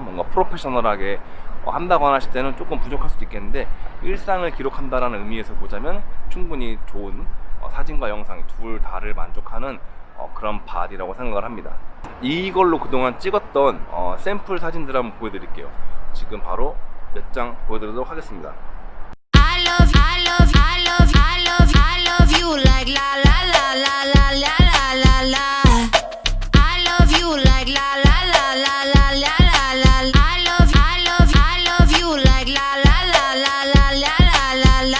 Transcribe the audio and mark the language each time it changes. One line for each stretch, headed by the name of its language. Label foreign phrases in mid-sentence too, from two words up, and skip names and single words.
Korean: 뭔가 프로페셔널하게 한다거나 하실 때는 조금 부족할 수도 있겠는데, 일상을 기록한다라는 의미에서 보자면 충분히 좋은 사진과 영상 둘 다를 만족하는 그런 바디라고 생각을 합니다. 이걸로 그동안 찍었던 샘플 사진들 한번 보여드릴게요. 지금 바로 몇 장 보여드리도록 하겠습니다.
English: I love you like la la la la la la la la. I love you like la la la la la la la la. I love you like la la la la la la la la.